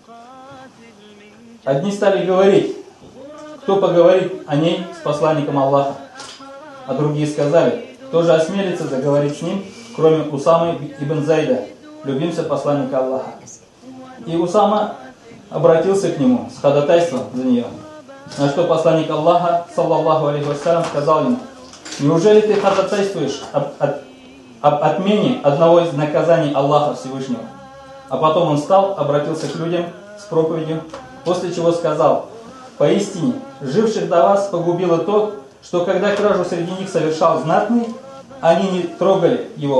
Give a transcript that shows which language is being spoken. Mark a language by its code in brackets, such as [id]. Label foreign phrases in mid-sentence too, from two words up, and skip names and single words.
[ru] Одни стали говорить, кто поговорит о ней с посланником Аллаха, а другие сказали, кто же осмелится заговорить с ним, кроме Усамы ибн Зайда, любимца посланника Аллаха. И Усама обратился к нему с ходатайством за нее. На что посланник Аллаха, [ar] صلى الله عليه وسلم, [ru] сказал ему: неужели ты ходатайствуешь об отмене одного из наказаний Аллаха Всевышнего? А потом он встал, обратился к людям с проповедью, после чего сказал: поистине, живших до вас погубило то, что когда кражу среди них совершал знатный, они не трогали его.